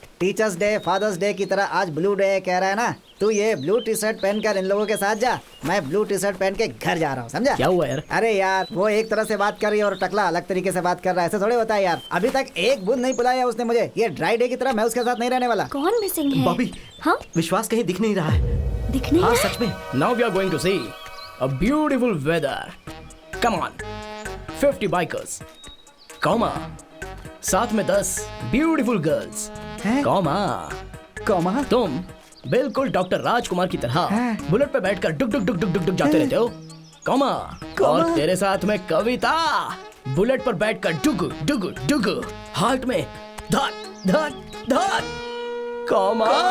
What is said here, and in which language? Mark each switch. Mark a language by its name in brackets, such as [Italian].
[Hindi] Teachers day, fathers day की तरह आज ब्लू डे कह रहा है ना, तू ये ब्लू टी शर्ट पहनकर इन लोगों के साथ जा, मैं ब्लू टी शर्ट पहन के घर जा रहा हूँ, समझा? क्या हुआ यार? अरे यार, वो एक तरह से बात कर रही है और टकला अलग तरीके से बात कर रहा है, ऐसे थोड़े होता है यार। अभी तक एक बूंद नहीं पिलाया उसने मुझे। ये ड्राई डे की तरह मैं उसके साथ नहीं रहने वाला। कौन मिसिंग है? बॉबी, हाँ, विश्वास कहीं दिख नहीं रहा है। दिख नहीं हाँ रहा है? सच में। [English] Now we are going to see a beautiful weather. Come on, 50 bikers, comma, [Hindi] साथ में [English] 10 beautiful girls, [Hindi] हैं? [English] comma, [Hindi] comma? तुम बिल्कुल डॉक्टर राजकुमार की तरह बुलेट पे बैठकर डुक डुक डुक डुक डुक डुक जाते रहते हो, कॉमा। और तेरे साथ में कविता बुलेट पर बैठकर डुग डुग डुग, हार्ट में धक धक धक, कॉमा।